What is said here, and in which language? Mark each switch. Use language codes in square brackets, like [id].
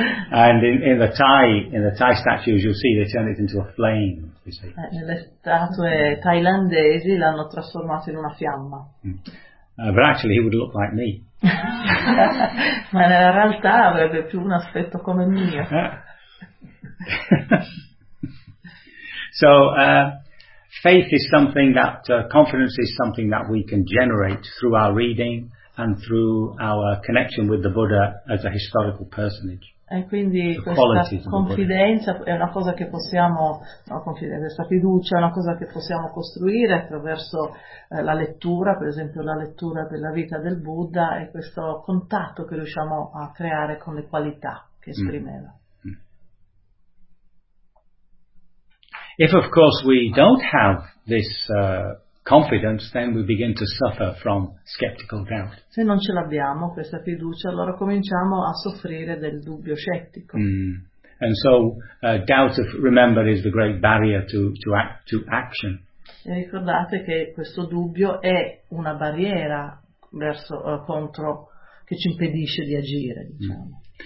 [en] And in the Thai statues you see they turn it into a flame. [it] Nelle statue thailandesi l'hanno trasformato in una fiamma. [en] But actually he would look like me. [it] Ma nella realtà avrebbe più un aspetto come il mio. [en] So faith is something that confidence is something that we can generate through our reading and through our connection with the Buddha as a historical personage. [it] E quindi questa confidenza è una cosa che possiamo, questa fiducia è una cosa che possiamo costruire attraverso la lettura, per esempio la lettura della vita del Buddha, e questo contatto che riusciamo a creare con le qualità che esprimeva. [en] If of course we don't have this confidence, then we begin to suffer from skeptical doubt. [it] Se non ce l'abbiamo questa fiducia, allora cominciamo a soffrire del dubbio scettico. [en] And so doubt, of, remember, is the great barrier to action. [it] E ricordate che questo dubbio è una barriera verso contro, che ci impedisce di agire, diciamo.